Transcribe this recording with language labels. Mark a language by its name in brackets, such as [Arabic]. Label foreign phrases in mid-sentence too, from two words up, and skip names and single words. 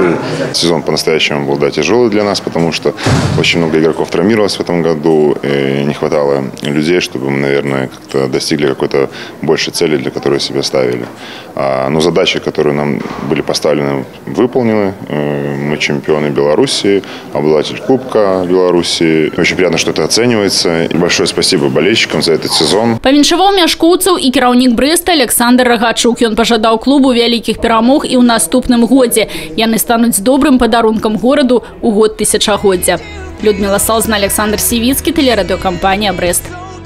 [Russian] Сезон по-настоящему был, да, тяжелый для нас, потому что очень много игроков травмировалось в этом году, и не хватало людей, чтобы мы, наверное, как-то достигли какой-то большей цели, для которой себя ставили. Но задачи, которые нам были поставлены, выполнены. Мы чемпионы Беларуси, обладатель Кубка Беларуси. Очень приятно, что это оценивается. И большое спасибо болельщикам за этот сезон. [Belarusian] Павіншаваў мяшкоўцаў і кіраўнік Брэста Александр Рагачук. Ён пажадаў клубу вялікіх перамог і ў наступным годзе. Яны стануць добрым падарункам гораду ў год тысячагоддзя. [Russian] Людмила Салзна, Александр Сивицкий, телерадиокомпания «Брест».